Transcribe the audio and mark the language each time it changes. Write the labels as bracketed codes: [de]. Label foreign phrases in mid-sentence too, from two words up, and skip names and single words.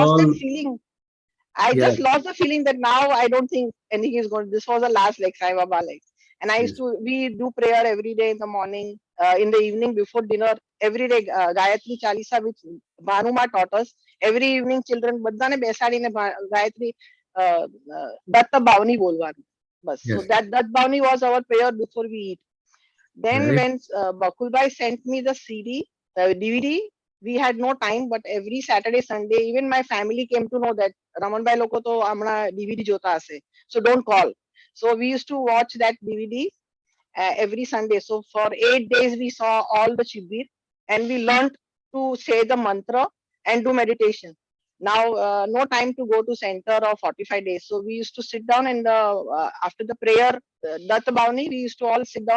[en] lost that all, feeling. I yeah, just lost the feeling that now I don't think anything is going. This was the last like Sai Baba like, and yes, we do prayer every day in the morning, in the evening before dinner. Every day Gayatri Chalisa, which Bhanuma taught us. Every evening, children [gu] બધાને બેસાડીને ગાયત્રી દત્ત બાવની બોલવાનું. બસ. [en] So yes. that Bhavani was our prayer before we eat. Then Very, when Bakulbhai sent me the DVD, we had no time, but every Saturday, Sunday, even my family came to know that Ramanbhai [gu] લોકો તો હમણાં DVD જોતા હશે. [en] So don't call. So we used to watch that DVD every Sunday. So for 8 days, we saw all the shibir, and we learned to say the mantra and do meditation. Now, no time to go to center or 45 days. So we used to sit down, and after the prayer, Datta Bhavani, we used to all sit down.